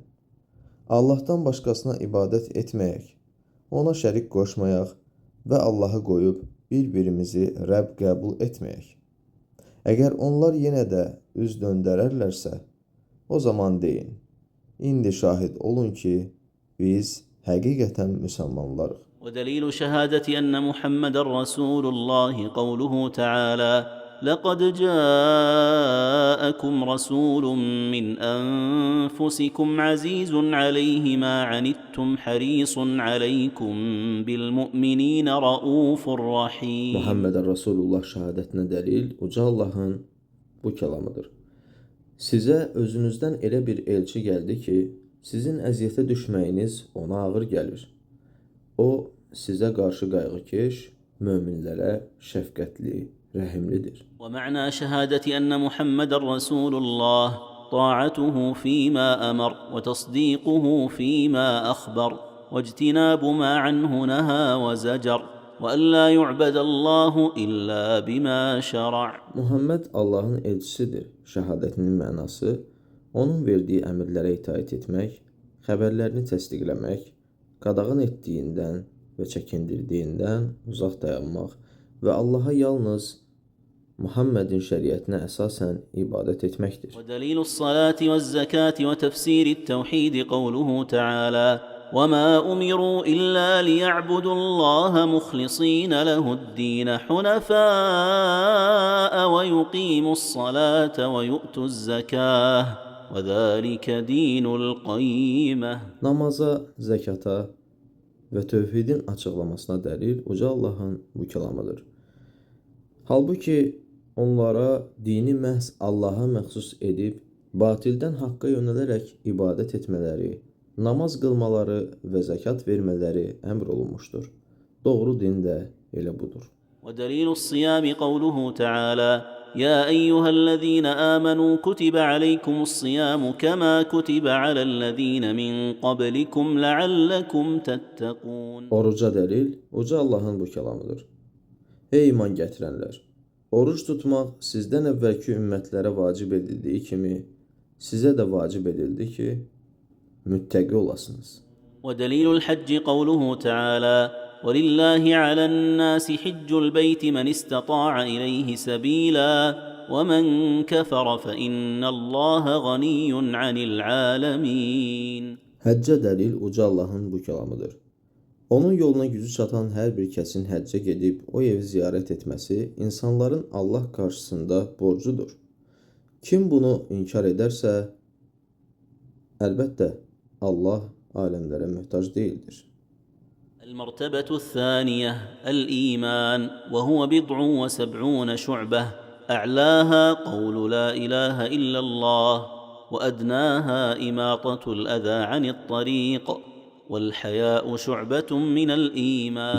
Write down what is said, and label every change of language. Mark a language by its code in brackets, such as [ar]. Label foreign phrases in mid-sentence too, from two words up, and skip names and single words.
[az] Allahdan başqasına ibadət etməyək, ona şərik qoşmayaq və Allahı qoyub bir-birimizi Rəbb qəbul etməyək. Əgər onlar yenə də üz döndərərlərsə, o zaman deyin, indi şahid olun ki, biz həqiqətən müsəlmanlarıq. [ar] ودليل شهادة أن محمد رسول الله قوله تعالى: لقد جاءكم رسول من أنفسكم عزيز عليه ما عنتم حريص عليكم بالمؤمنين رؤوف رحيم. محمدا رسول الله [az] şəhadətinə dəlil uca Allahın bu kəlamıdır. Sizə özünüzdən elə bir elçi gəldi ki, sizin əziyyətə düşməyiniz ona ağır gəlir. O, sizə qarşı qayğıkeş, möminlərə şəfqətli, rəhimlidir. [ar] ومعنى شهادة أن محمد رسول الله طاعته فيما أمر وتصديقه فيما أخبر واجتناب ما عنه نهى وزجر وأن لا يعبد الله إلا بما شرع. [az] Muhammed Allahın elçisidir. Şəhadətinin mənası onun verdiyi əmrlərə itaat etmək, xəbərlərini təsdiqləmək, qadağan etdiyindən və çəkindirdiyindən uzaq dayanmaq və Allaha yalnız Muhammedin şəriətinə əsasən ibadət etməkdir. [ar] ودليل الصلاة والزكاة وتفسير التوحيد قوله تعالى: وما أمروا إلا ليعبدوا الله مخلصين له الدين حنفاء ويقيموا الصلاة ويؤتوا الزكاة وذلك دين القيمة. [az] Namaza, zəkata və tövhidin açıqlamasına dəlil uca Allahın bu kəlamıdır. Halbuki onlara dini məhz Allaha məxsus edib, batildən haqqa yönələrək ibadət etmələri, namaz qılmaları və zəkat vermələri əmr olunmuşdur. Doğru din də elə budur. [ar] ودليل الصيام قوله تعالى: يا أيها الذين آمنوا كتب عليكم الصيام كما كتب على الذين من قبلكم لعلكم تتقون. [az] Oruca dəlil uca Allahın bu kəlamıdır. Ey iman gətirənlər! Oruç tutmaq sizdən əvvəlki ümmətlərə vacib edildiyi kimi, sizə də vacib edildi ki, müttəqi olasınız. [ar] ودليل الحج قوله تعالى: ولله على الناس حج البيت من استطاع إليه سبيلا ومن كفر فإن الله غني عن العالمين. [az] Həccə dəlil uca Allahın bu kəlamıdır. Onun yoluna gücü çatan hər bir kəsin həccə gedib o evi ziyarət etməsi insanların Allah qarşısında borcudur. Kim bunu inkar edərsə, əlbəttə Allah aləmlərə möhtac deyildir. [ar] المرتبة الثانية الإيمان، وهو 70 شعبة، أعلاها قول لا إله إلا الله، وأدناها إماطة الأذى عن الطريق، والحياء شعبة من الإيمان.